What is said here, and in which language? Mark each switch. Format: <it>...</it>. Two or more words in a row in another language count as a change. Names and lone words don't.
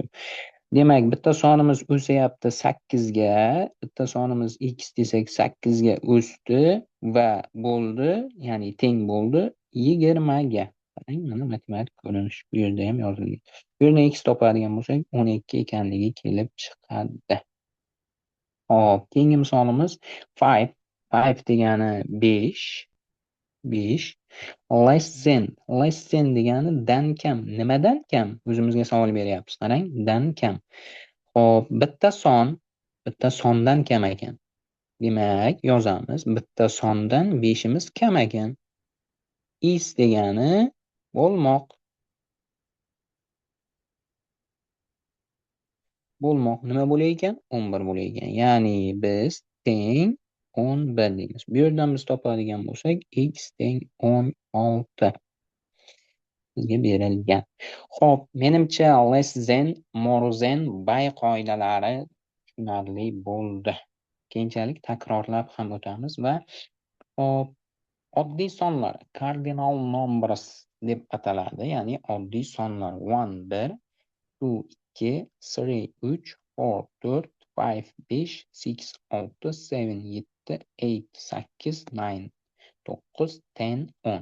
<uz>Demak, bitta sonimiz o'sayapti 8 ga, bitta sonimiz x desak 8 ga o'sdi va bo'ldi, ya'ni teng bo'ldi 20 ga. Qarang, mana matematik ko'rinish bu yerda ham yozilgan. Bu yerdan x topadigan bo'lsak, 12 ekanligi kelib chiqadi. Hop, keyingi misolimiz 5. 5 degani 5. 5.</uz> <en>Less than</en> <uz>degani dan kam. Nimadan kam? O'zimizga savol beryapmiz. Qarang, dan kam. Hop, bitta sondan kam ekan. Demak, yozamiz. Bitta sondan 5imiz kam ekan. Is degani bo'lmoq. Bo'lmoq nima bo'lar ekan? 11 bo'lar ekan. Ya'ni biz teng 11 deymiz. Bu yerdan biz topadigan bo'lsak, x teng 16 bizga berilgan. Xo'p, menimcha</uz> <en>less than, more than,</en> <uz>by qoidalari tushunarli bo'ldi. Keyinchalik takrorlab ham o'tamiz va hop, oddiy sonlar,</uz> <en>cardinal numbers</en> <uz>deb ataladi, ya'ni oddiy sonlar. 1 1, 2 2, 3 3, 4 4, 5 5, 6 6, 7 7, 8 8, 9 9, 10 10.</uz>